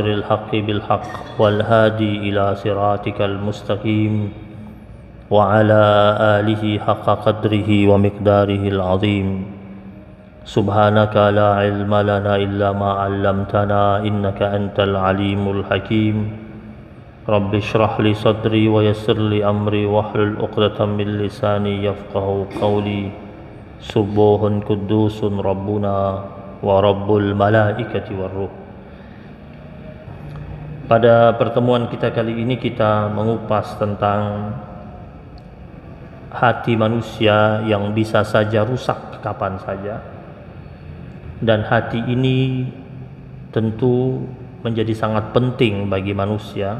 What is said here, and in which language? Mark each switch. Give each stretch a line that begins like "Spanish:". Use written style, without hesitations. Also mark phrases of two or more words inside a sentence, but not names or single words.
Arabic: الحق بالحق والهادي إلى صراطك المستقيم وعلى آله حق قدره ومقداره العظيم سبحانك لا علم لنا إلا ما علمتنا إنك أنت العليم الحكيم رب اشرح لي صدري ويسر لي أمري واحلل عقدة من لساني يفقه قولي سبوح قدوس ربنا ورب الملائكة والروح.
Indonesian: Pada pertemuan kita kali ini kita mengupas tentang hati manusia yang bisa saja rusak kapan saja. Dan hati ini tentu menjadi sangat penting bagi manusia.